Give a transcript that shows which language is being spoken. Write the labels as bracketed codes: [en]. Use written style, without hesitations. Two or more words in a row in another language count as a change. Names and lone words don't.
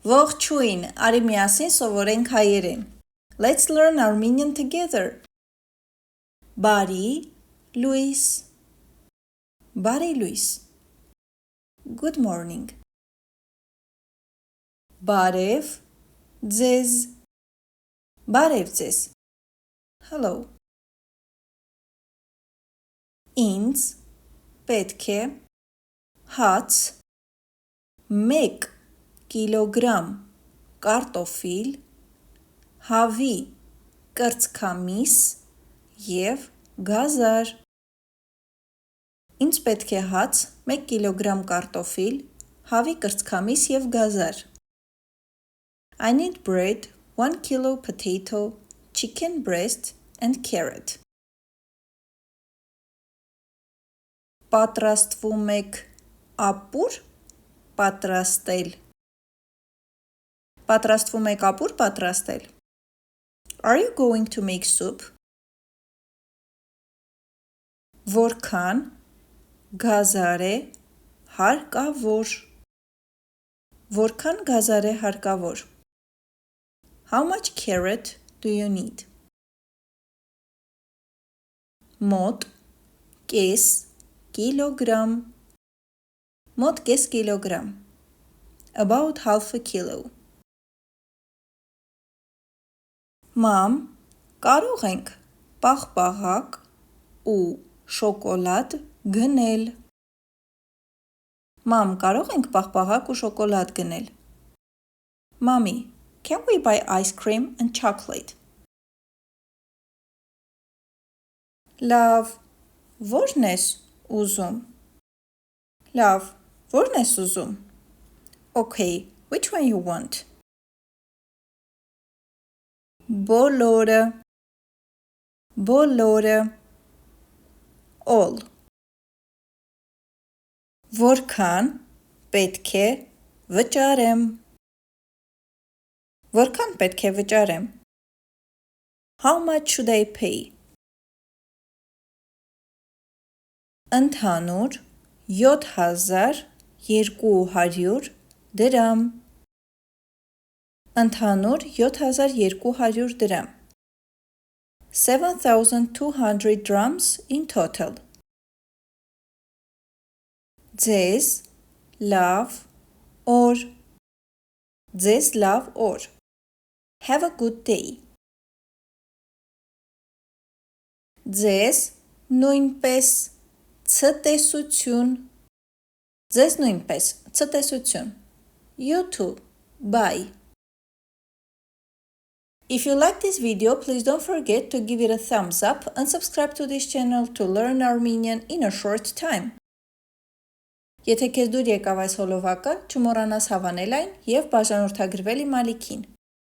[hy] Ողջույն, արի միասին սովորենք հայերեն։ [en] Let's learn Armenian together. [hy] Բարի լույս, բարի լույս. [en] Good morning. [hy] Բարև ձեզ, բարև ձեզ. Hello. Ինձ պետք է հաց 1 կիլոգրամ կարտոֆիլ, հավի կրծքամիս և գազար։ Ինձ պետք է հաց 1 կիլոգրամ կարտոֆիլ, հավի կրծքամիս և գազար։ [en] I need bread, 1 kilo potato, chicken breast and carrot. [hy] Պատրաստվում եք ապուր պատրաստել։ Պատրաստվում եք ապուր պատրաստել։ [en] Are you going to make soup? [hy] Որքան գազար է հարկավոր։ Որքան գազար է հարկավոր։ [en] How much carrot do you need? [hy] Մոտ կես կիլոգրամ։ Մոտ կես կիլոգրամ. [en] About half a kilo. [hy] Մամ, կարող ենք պաղպաղակ ու շոկոլադ գնել։ Մամ, կարող ենք պաղպաղակ ու շոկոլադ գնել։ [en] Mommy, can we buy ice cream and chocolate? [hy] Լավ, որն ես ուզում։ Լավ, որն ես ուզում։ [en] Okay, which one you want? [hy] Բոլորը, բոլորը. All. Որքան պետք է վճարեմ։ Որքան պետք է վճարեմ։ [en] How much should I pay? [hy] Ընդհանուր 7200 դրամ։ Ընդհանուր 7200 դրամ. [en] 7200 drams in total. [hy] Ձեզ լավ օր։ Ձեզ լավ օր. [en] Have a good day. [hy] Ձեզ նույնպես ցտեսություն։ Ձեզ նույնպես ցտեսություն. [en] You too. Bye. If you like this video, please don't forget to give it a thumbs up and subscribe to this channel to learn Armenian in a short time. [hy] Եթե քեզ դուր եկավ այս հոլովակը, չմոռանաս հավանել այն և բաժանորդագրվել իմ ալիքին։